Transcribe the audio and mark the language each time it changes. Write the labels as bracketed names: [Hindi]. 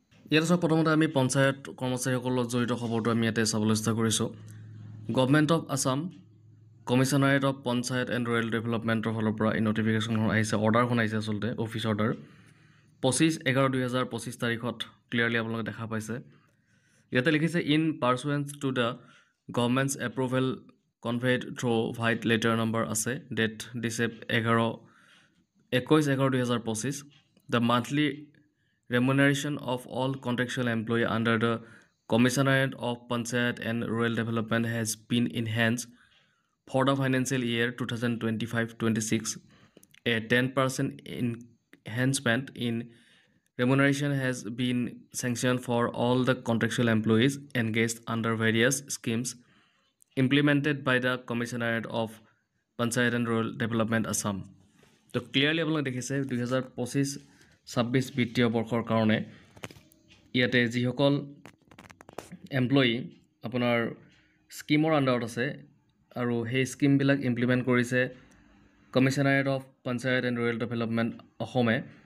[Assamese] ইয়াতে চাওক প্ৰথমতে আমি পঞ্চায়ত কৰ্মচাৰীসকলৰ লগত জড়িত খবৰটো আমি ইয়াতে চাবলৈ চেষ্টা কৰিছোঁ। Government of Assam কমিশ্যনাৰেট of panchayat and rural ডেভেলপমেণ্টৰ ফালৰ পৰা এই নটিফিকেশ্যনখন আহিছে, অৰ্ডাৰখন আহিছে আচলতে অফিচ অৰ্ডাৰ 25/11/2025 তাৰিখত ক্লিয়াৰলি আপোনালোকে দেখা পাইছে। ইয়াতে লিখিছে [English] in pursuance to the government's approval conveyed through white letter [Assamese] number আছে [English] Date 21/11/2025 the monthly remuneration of all contractual employee under the Commissionerate of Panchayat and Rural Development has been enhanced for the financial year 2025-26. A 10% enhancement in remuneration has been sanctioned for all the contractual employees engaged under various schemes implemented by the Commissionerate of Panchayat and Rural Development Assam. [Assamese] তো clearly আপোনালোকে দেখিছে 2025-26 বিত্তীয় বৰ্ষৰ কাৰণে ইয়াতে যিসকল employee আপোনাৰ স্কিমৰ আণ্ডাৰত আছে আৰু সেই স্কিমবিলাক ইমপ্লিমেণ্ট কৰিছে কমিশ্যনাৰেট of panchayat and rural development অসমে।